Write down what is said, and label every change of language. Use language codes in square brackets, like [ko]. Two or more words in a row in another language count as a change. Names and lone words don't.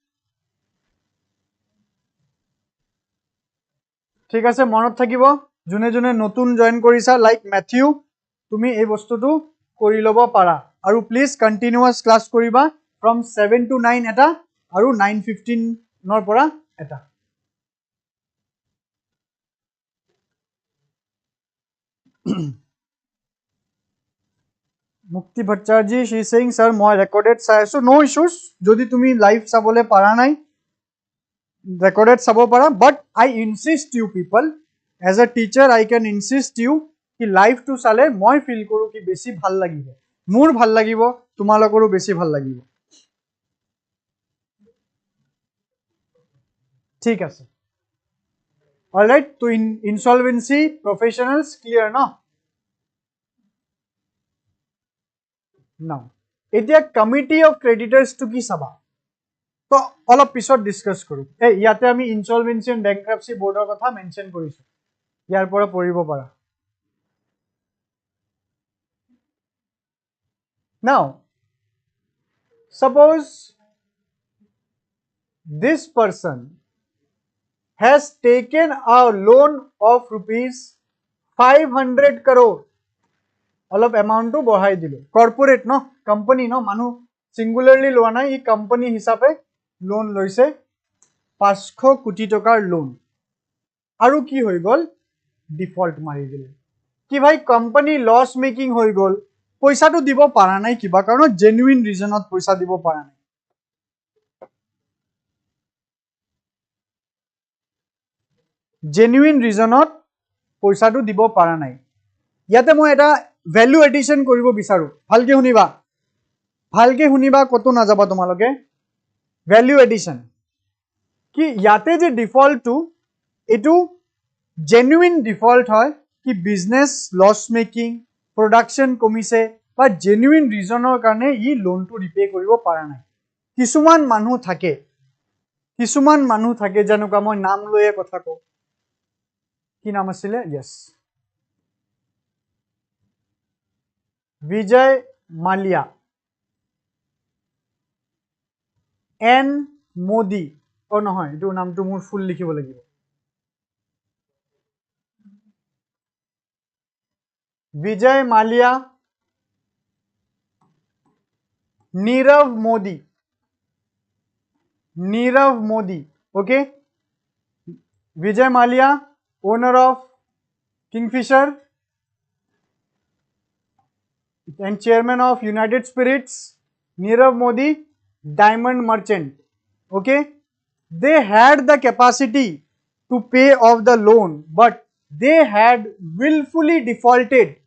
[as] ঠিক আছে মনত থাকিব জুনে জুনে নতুন জয়েন কৰিছা লাইক ম্যাথিউ তুমি এই বস্তুটো কৰি লব পাৰা আৰু প্লিজ [en] continuous class [as] কৰিবা [en] from 7 to 9 [as] এটা আৰু 9:15 নৰ পৰা এটা মুক্তি ভট্টাচাৰ্য [en] she is saying sir [as] মই ৰেকৰ্ডেড চাই আছো [en] no issues [as] যদি তুমি লাইভ চাবলে পাৰা নাই ৰেকৰ্ডেড চাব পাৰা [en] but I insist you people as a teacher I can insist you [as] কি [en] live to [as] চালে মই ফিল কৰো কি বেছি ভাল লাগিব মোৰ ভাল লাগিব তোমালোকৰো বেছি ভাল লাগিব ঠিক আছে অলৰাইট তো [en] insolvency professionals [as] ক্লিয়াৰ ন নাও এতিয়া [en] committee of creditors [as] টু কি চাবা তো অলপ পিছত ডিসকাস কৰো ইয়াতে আমি [en] insolvency and bankruptcy board [as] কথা মেনশন কৰিছো ইয়াৰ পৰা পঢ়িব পাৰা [en] now suppose this person has taken a loan of rupees 500 crore অলপ এমাউন্টটো [as] বঢ়াই দিলে কর্পোরেট ন কোম্পানি ন মানুহ সিঙ্গুলারলি লোৱা নাই ই কোম্পানি হিচাপে লোন লৈছে 500 কোটি টকাৰ লোন আৰু কি হৈ গল ডিফল্ট মাৰি দিলে কি ভাই কোম্পানি [en] loss making [as] হৈ গল পইচাটো দিব পাৰা নাই কিবা কাৰণ [en] genuine reason [as] পইচা দিব পাৰা নাই [en] genuine reason [as] পইচাটো দিব পাৰা নাই ইয়াতে মই এটা [en] value addition [as] কৰিব বিচাৰো ভালকে শুনিবা কত না যাবা তোমালোকে [en] value addition [as] কি ইয়াতে যে ডিফল্ট টু এটু [en] genuine default [as] হয় কি [en] business loss making production [as] কমিছে বা জেনুইন ৰিজনৰ কাৰণে ই লোনটো ৰিপে কৰিব পাৰা নাই কিছুমান মানুহ থাকে যেনেকুৱা মই নাম লৈয়ে কথা কও কি নাম আছিল यस विजय माल्या एन मोदी ओ নহয় এটো নামটো মোৰ ফুল লিখিব লাগিব विजय माल्या [en] नीरव मोदी okay विजय माल्या owner of Kingfisher and chairman of United Spirits Nirav Modi diamond merchant okay they had the capacity to pay off the loan but they had willfully defaulted